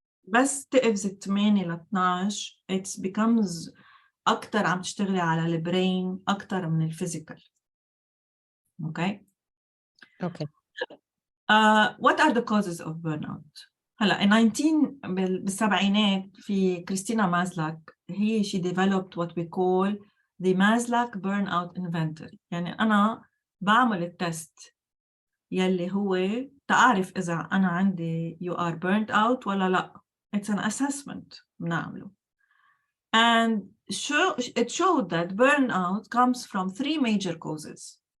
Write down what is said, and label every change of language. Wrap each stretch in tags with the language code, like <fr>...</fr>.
<ar>بس تقفز 8 ل 12</ar> <en>it becomes</en> <ar>اكثر عم تشتغلي على البرين اكثر من الفيزيكال.</ar> <en>Okay. Okay. What are the causes of burnout؟</en> <ar>هلا بالسبعينات في</ar> <en>Christina Maslach,</en> <ar>هي</ar> <en>she developed what we call the Maslach burnout inventory.</en> <ar>يعني أنا بعمل التست يلي هو تعرف إذا أنا عندي</ar> <en>you are burnt out</en> <ar>ولا لا.</ar> <en>It's an assessment</en> <ar>بنعمله.</ar> <en>And it showed that burnout comes from 3 major causes.</en>